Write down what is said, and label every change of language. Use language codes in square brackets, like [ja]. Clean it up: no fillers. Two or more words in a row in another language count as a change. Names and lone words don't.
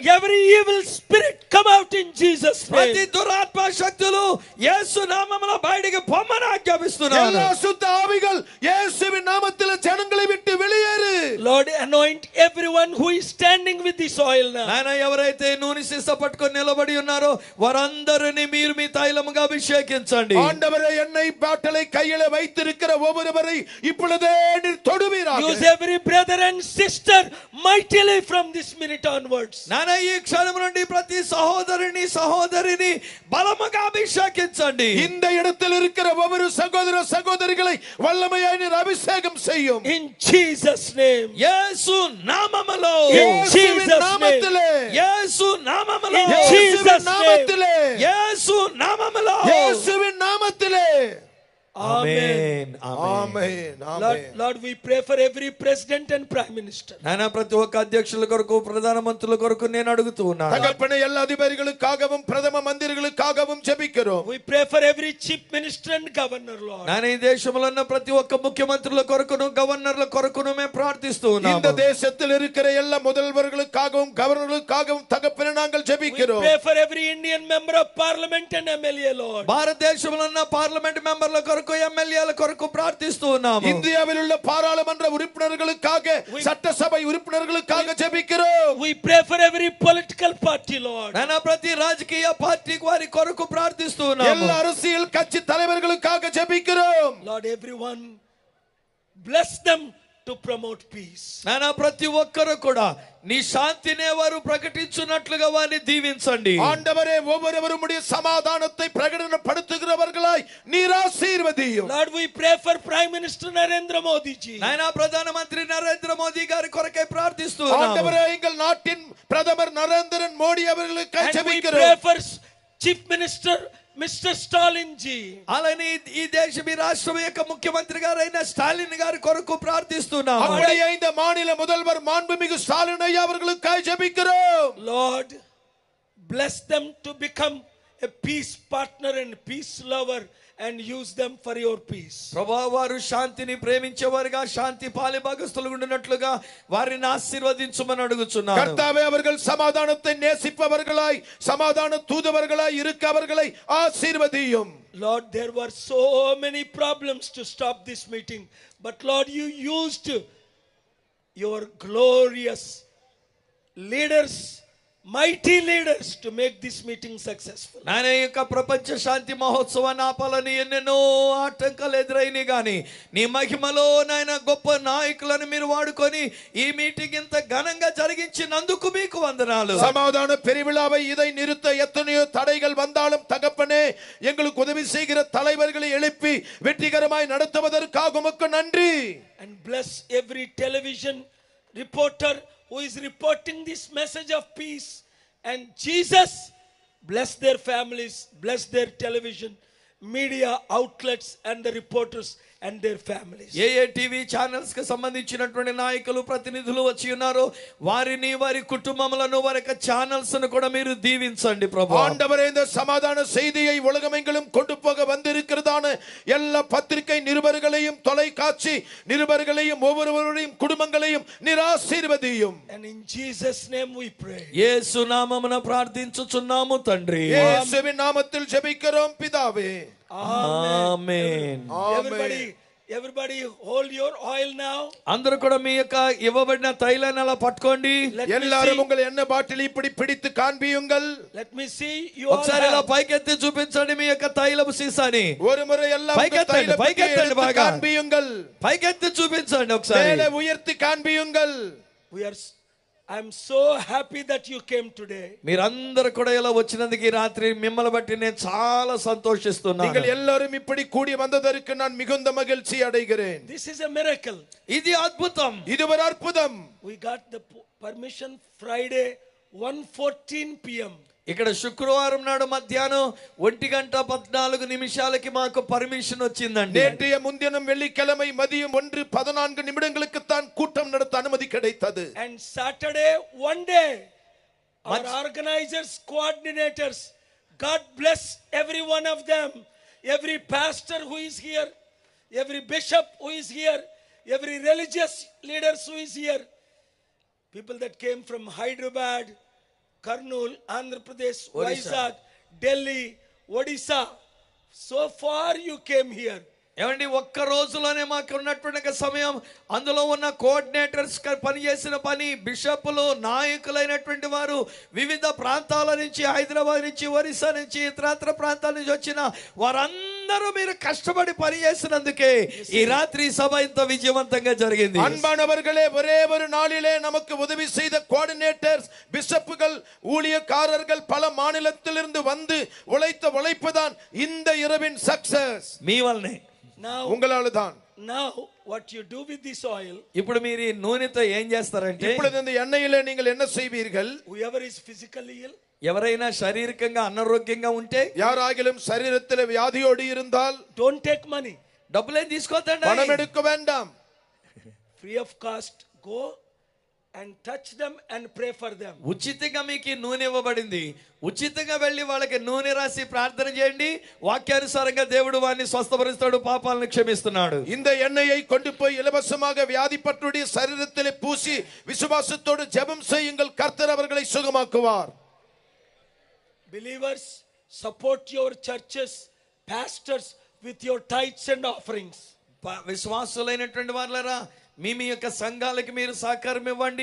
[en] Every evil spirit come out in Jesus' [te] ప్రతి [en] name. [te] దురాత్మ శక్తులు యేసు నామములో బయటికి పొమ్మని ఆజ్ఞాపిస్తున్నాను. [ta] எல்லா சுத்த ஆவிகள் இயேசுவின் நாமத்திலே ஜனங்களை விட்டு வெளியேறு. [en] Lord, anoint everyone who is standing with this oil now. [te] నాయన ఎవరైతే నూనె సీస పట్టుకొని నిలబడి ఉన్నారో వారందరిని మీరు మీ తైలముగా అభిషేకించండి. [ta] ஆண்டவரே எண்ணெய் பாட்டிலை கையில வைத்திருக்கிற ஒவ்வொருவரை இப்பொழுதே நீர் தொடுவீராக. [en] Use every brother and sister mightily from this minute onwards. [te] నాయన ఈ క్షణం నుండి ప్రతి సహోదరిని బలముగా అభిషేకించండి. [ta] இந்த இடத்தில் இருக்கிற ஒவ்வொரு சகோதர சகோதரிகளை வல்லமையாய் நீர் அபிஷேகம் செய்யும். [en] In Jesus' name. [te] యేసు నామములో, [en] In [ta] இயேசுவின் [en] Jesus' name. [ta] நாமத்திலே [te] యేసు నామములో, [en] In [ta] இயேசுவின் [en] Jesus' name. [ta] நாமத்திலே [te] యేసు నామములో. [ta] இயேசுவின் நாமத்திலே [te] ఆమేన్. [ta] ஆமென் ஆமென். [en] Lord, we pray for every president and prime minister. [te] నాయన ప్రతి ఒక్క అధ్యక్షుల కొరకు ప్రధానమంత్రుల కొరకు నేను అడుగుతూ ఉన్నాను. [ta] தகப்பனே எல்லா அதிபதிகளுக்காகவும் பிரதம மந்திரிகளுக்காகவும் ஜெபிக்கிறோம். [en] We pray for every chief minister and governor, Lord. [te] నాయన ఈ దేశంలో ఉన్న ప్రతి ఒక్క ముఖ్యమంత్రుల కొరకును గవర్నర్ల కొరకును మేము ప్రార్థిస్తూ [ta] இந்த [te] ఉన్నాము. [ta] தேசத்தில் இருக்கிற எல்லா முதல்வர்களுக்காகவும் கவர்னர்களுக்காகவும் தகப்பனே நாங்கள் [en] We [ta] ஜெபிக்கிறோம். [en] pray for every Indian member of parliament and MLA, Lord. [te] భారతదేశంలో ఉన్న [en] parliament members [te] కొరకు ఎమ్మెల్యేల కొరకు ప్రార్థిస్తూ ఉన్నాము. [ta] இந்தியாவில் உள்ள பாராளுமன்ற உறுப்பினர்களுக்காக சட்டசபை உறுப்பினர்களுக்காக ஜெபிக்கிறோம். [en] We pray for every political party, Lord. [te] నాయన ప్రతి రాజకీయ పార్టీకి వారి కొరకు ప్రార్థిస్తూ ఉన్నాము. [ta] எல்லா அரசியல் கட்சி தலைவர்களுக்காக ஜெபிக்கிறோம். [en] Lord, everyone bless them to promote peace. [te] నాయన ప్రతి ఒక్కరు కూడా నీ శాంతినే వారు ప్రకటించున్నట్లుగా వారిని దీవించండి. [ta] ஆண்டவரே ஒவ்வொருவரும் உம்முடைய சமாதானத்தை பிரகடனப்படுத்துகிறவர்களாய் நீர் ஆசீர்வதியும். [en] Lord, we pray for Prime Minister Narendra Modi ji. [te] నాయన ప్రధానమంత్రి నరేంద్ర మోదీ గారి కొరకై ప్రార్థిస్తూ ఉన్నాము. [ta] ஆண்டவரே எங்கள் நாட்டின் பிரதமர் நரேந்திரன் மோடி அவர்களுக்காக [en] And we pray [ta] ஜெபிக்கிறோம். [en] for Chief Minister Mr. Stalin ji. [te] అలానే ఈ దేశం ఈ రాష్ట్రం యొక్క ముఖ్యమంత్రి గారైన స్టాలిన్ గారి కొరకు ప్రార్థిస్తున్నాము. [ta] அப்படியே இந்த மாநில முதல்வர் மாண்புமிகு ஸ்டாலின் ஐயா அவர்களுக்காக ஜெபிக்கிறோம். [en] Lord, bless them to become a peace partner and peace lover and use them for your peace. [te] ప్రభువా వారు శాంతిని ప్రేమించేవారుగా శాంతి పాలిభాగస్తులుగా ఉండినట్లుగా వారిని ఆశీర్వదించమని అడుగుచున్నాను. [ta] கர்த்தாவே அவர்கள் சமாதானத்தை நேசிப்பவர்களாய் சமாதான தூதுவர்களாய் இருக்க அவர்களை ஆசீர்வதியும். [en] Lord, there were so many problems to stop this meeting, but Lord, you used your glorious leaders, mighty leaders, to make this meeting successful. [te] నాయన యొక్క ప్రపంచ శాంతి మహోత్సవాన్ని ఆపాలని ఎన్నెన్నో ఆటంకాలు ఎదురైనాయి గాని నీ మహిమలో నాయన గొప్ప నాయకులను మీరు వాడుకొని ఈ మీటింగ్ ఇంత ఘనంగా జరిగించినందుకు మీకు వందనాలు. [ta] சமாதான பெருவிழாவை இதை நிறுத்த எத்தனையோ தடைகள் வந்தாலும் தகப்பனே எங்களுக்கு உதவி செய்கிற தலைவர்களை எழுப்பி வெற்றிகரமாய் நடத்துவதற்காக உமக்கு நன்றி. [en] And bless every television reporter who is reporting this message of peace. And Jesus, bless their families, bless their television, media outlets and the reporters and their families. [te] ఏ [en] TV channels [te] కి సంబంధించినటువంటి నాయకులు ప్రతినిధులు వచ్చి ఉన్నారు వారిని వారి కుటుంబములను వారి యొక్క ఛానల్స్ ను కూడా మీరు దీవించండి ప్రభువా. [ta] ஆண்டவரே இந்த சமாதான செய்தியை உலகமெங்கிலும் கொண்டு போக வந்திருக்கிறதான எல்லா பத்திரிகை நிருபர்களையும் தொலைக்காட்சி நிருபர்களையும் ஒவ்வொருவருடைய குடும்பங்களையும் நீர் ஆசீர்வதியும். [en] And in Jesus' name we pray. [te] యేసు నామమున ప్రార్థించుచున్నాము తండ్రి. [ta] இயேசுவின் நாமத்தில் ஜெபிக்கிறோம் பிதாவே. [te] ఆమేన్. [en] Everybody Everybody hold your oil now. [te] అందరూ కూడా మీ యొక్క ఇవ్వబడిన తైలాన్ని అలా పట్టుకోండి. [en] Let me [ta] எல்லாரும் [en] see. [ta] உங்கள் எண்ணெய் பாட்டில் இப்படி பிடித்து காண்பியுங்கள். [en] Let me see. You all [te] ఒకసారి ఇలా [en] have. [te] పైకెత్తి చూపించండి మీ యొక్క తైలపు సీసాని. [ta] ஒரு முறை எல்லாம் [te] పైకెత్తండి, [ta] தைலத்தை [te] పైకెత్తండి [ta] எடுத்து [te] బాగా. [ta] காண்பியுங்கள். [te] పైకెత్తి చూపించండి ఒకసారి. [ta] மேலே உயர்த்தி காண்பியுங்கள். [en] I'm so happy that you came today. [te] మీరందరూ కూడా ఇలా వచ్చినందుకు ఈ రాత్రి మిమ్మల్ని బట్టి నేను చాలా సంతోషిస్తున్నాను. [ta] நீங்கள் எல்லாரும் இப்படி கூடி வந்ததற்கு நான் மிகுந்த மகிழ்ச்சி அடைகிறேன். [en] This is a miracle. [te] ఇది అద్భుతం. [ta] இது ஒரு அற்புதம். [en] We got the permission Friday 1:14 p.m. [te] ఇక్కడ శుక్రవారం నాడు మధ్యాహ్నం 1:14 మాకు పర్మిషన్ వచ్చిందండి. [ta] நேற்றைய முன்தினம் வெள்ளிக்கிழமை மதியம் 1:14 தான் கூட்டம் நடத்த அனுமதி கிடைத்தது. [en] And Saturday one day our organizers, coordinators, God bless every one of them, every pastor who is here, every bishop who is here, every religious leaders who is here, people that came from Hyderabad, Kurnool, Andhra Pradesh, Vizag, Delhi, Odisha. So far you came here. [te] ఏమండి ఒక్క రోజులోనే మాకు ఉన్నటువంటి సమయం అందులో ఉన్న కోఆర్డినేటర్స్ పనిచేసిన పని బిషప్లు నాయకులైనటువంటి వారు వివిధ ప్రాంతాల నుంచి హైదరాబాద్ నుంచి ఒరిస్సా నుంచి ఇతరత్ర ప్రాంతాల నుంచి వచ్చిన వారందరూ మీరు కష్టపడి పనిచేసినందుకే ఈ రాత్రి సభ ఇంత విజయవంతంగా జరిగింది. [ta] அன்பானவர்களே, ஒரே ஒரு நாளிலே நமக்கு உதவி செய்த கோஆர்டினேட்டர்ஸ், பிஷப்புகள், ஊழியக்காரர்கள் பல மாநிலத்திலிருந்து வந்து உழைத்த உழைப்புதான் இந்த இரவின் சக்சஸ். [te] మీ వల్లనే. [en] Now what you do with this oil? [te] ఇప్పుడు మీరు ఈ నూనెతో ఏం చేస్తారంటే [ta] இப்பொழுது இந்த எண்ணெயிலே நீங்கள் என்ன செய்வீர்கள்? [en] Whoever is physically ill, [te] ఎవరైనా శారీరకంగా అనారోగ్యంగా ఉంటే [ta] யாராகிலும் சரீரத்திலே வியாதியோடு இருந்தால் [en] don't take money. [te] డబ్బులేం తీసుకోవద్దండి. [ta] பணம் எடுக்க வேண்டாம். [en] Free of cost, go and touch them and pray for them. [te] ఉచితంగా మీకు నూనె ఇవ్వబడింది. ఉచితంగా వెళ్ళి వాళ్ళకి నూనె రాసి ప్రార్థన చేయండి. వాక్యానుసారంగా దేవుడు వారిని స్వస్థపరుస్తాడు, పాపాలను క్షమిస్తున్నాడు. [ta] இந்த எண்ணெயை கொண்டு போய் இலவசமாக வியாதிப்பட்டுடைய சரீரத்திலே பூசி விசுவாசத்தோடு ஜெபம் செய்யுங்கள். கர்த்தர் அவர்களை சுகமாக்குவார். [en] Believers, support your churches, pastors with your tithes and offerings. [te] విశ్వాసులైనటువంటి వాళ్ళరా మీ యొక్క సంఘాలకి మీరు సహకారం ఇవ్వండి.